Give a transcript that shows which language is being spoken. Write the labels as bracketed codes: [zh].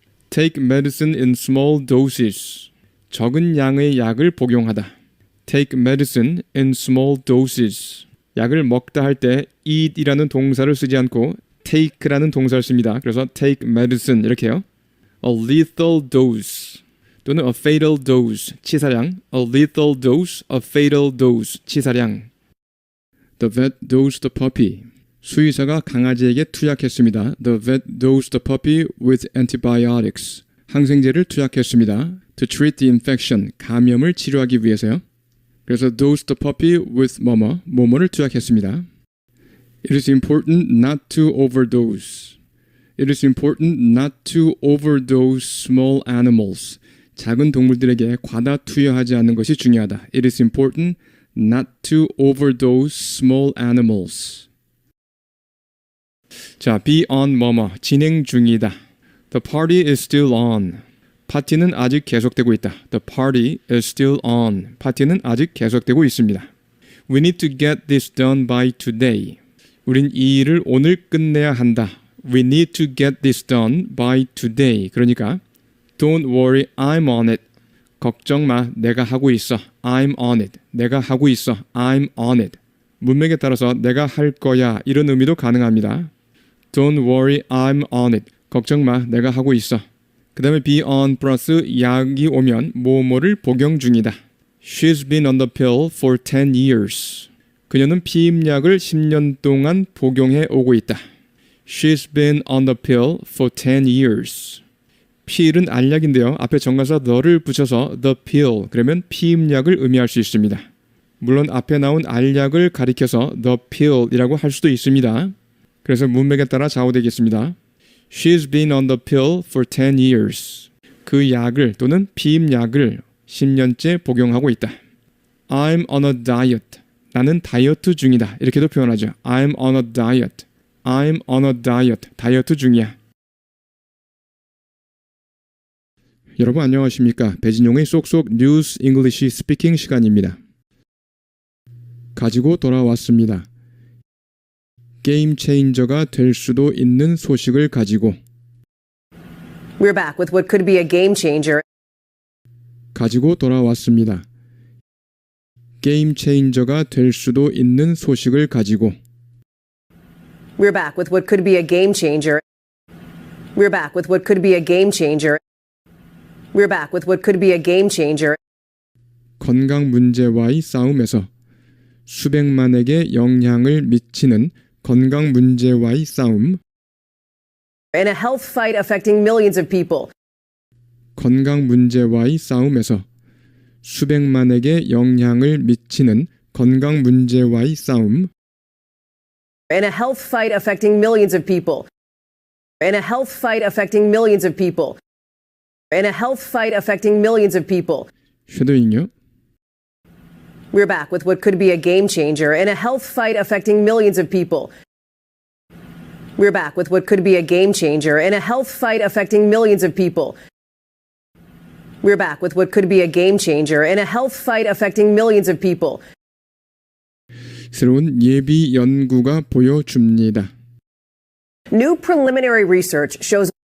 [en] Take medicine in small doses. [ko] 적은 양의 약을 복용하다. [en] Take medicine in small doses. [ko] 약을 먹다 할 때 eat이라는 동사를 쓰지 않고 take라는 동사를 씁니다. 그래서 [en] take medicine [ko] 이렇게 해요. [en] A lethal dose 또는 a fatal dose, 치사량. A lethal dose, a fatal dose, 치사량. The vet dosed the puppy. [ko] 수의사가 강아지에게 투약했습니다. [en] The vet dosed the puppy with antibiotics. [ko] 항생제를 투약했습니다. [en] To treat the infection, [ko] 감염을 치료하기 위해서요. 그래서 [en] dosed the puppy with [ko] 뭐뭐를 투약했습니다. [en] It is important not to overdose. It is important not to overdose small animals. [ko] 작은 동물들에게 과다 투여하지 않는 것이 중요하다. [en] It is important not to overdose small animals. [ko] 자, [en] be on [ko] 진행 중이다. [en] The party is still on. [ko] 파티는 아직 계속되고 있다. [en] The party is still on. [ko] 파티는 아직 계속되고 있습니다. [en] We need to get this done by today. [ko] 우린 이 일을 오늘 끝내야 한다. [en] We need to get this done by today. [ko] 그러니까 [en] Don't worry, I'm on it. [ko] 걱정 마, 내가 하고 있어. [en] I'm on it. [ko] 내가 하고 있어. I'm on it. 문맥에 따라서 내가 할 거야 이런 의미도 가능합니다. [en] Don't worry, I'm on it. [ko] 걱정 마, 내가 하고 있어. 그 다음에 be on 플러스 약이 오면 뭐뭐를 복용 중이다. [en] She's been on the pill for 10 years. [ko] 그녀는 피임약을 10년 동안 복용해 오고 있다. [en] She's been on the pill for 10 years. [ko] 필은 알약인데요. 앞에 정관사 the를 붙여서 the pill 그러면 피임약을 의미할 수 있습니다. 물론 앞에 나온 알약을 가리켜서 the pill이라고 할 수도 있습니다. 그래서 문맥에 따라 좌우되겠습니다. [en] She's been on the pill for 10 years. [ko] 그 약을 또는 피임약을 10년째 복용하고 있다. [en] I'm on a diet. [ko] 나는 다이어트 중이다. 이렇게도 표현하죠. [en] I'm on a diet. I'm on a diet. [ko] 다이어트 중이야. 여러분 안녕하십니까? 배진용의 쏙쏙 뉴스 잉글리시 스피킹 시간입니다. 가지고 돌아왔습니다. 게임 체인저가 될 수도 있는 소식을 가지고 [en] We're back with what could be a game changer. [ko] 가지고 돌아왔습니다. 게임 체인저가 될 수도 있는 소식을 가지고 [en] We're back with what could be a game changer. We're back with what could be a game changer. We're back with what could be a game changer. [ko] 건강 문제와의 싸움에서 수백만에게 영향을 미치는 건강 문제와의 싸움. [en] In a health fight affecting millions of people. [ko] 건강 문제와의 싸움에서 수백만에게 영향을 미치는 건강 문제와의 싸움. [en] in a health fight affecting millions of people. In a health fight affecting millions of people. In a health fight affecting millions of people. [ko] 쉐도잉요. [en] We're back with what could be a game changer in a health fight affecting millions of people. We're back with what could be a game changer in a health fight affecting millions of people. We're back with what could be a game changer in a health fight affecting millions of people. [ko] 새로운 예비 연구가 보여줍니다. [en] New preliminary research shows